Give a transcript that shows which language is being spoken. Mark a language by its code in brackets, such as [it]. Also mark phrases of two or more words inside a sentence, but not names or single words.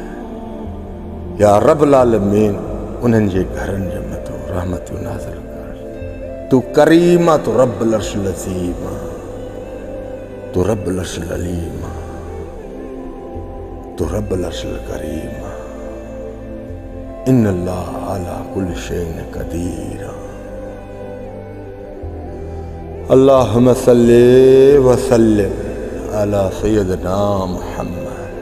[ar] يا رب العالمين [sd] उन्हनि जे घरनि जे मथां रहमतूं नाज़िल कर। तू करीम आहे, तू [ar] رب العرش العظيم [sd] आहे, तू [ar] رب العرش العليم [sd] आहे, तू [ar] رب العرش الكريم [sd] आहे। [ar] إن الله على كل شيء قدير. اللهم صل وسلم على سيدنا محمد.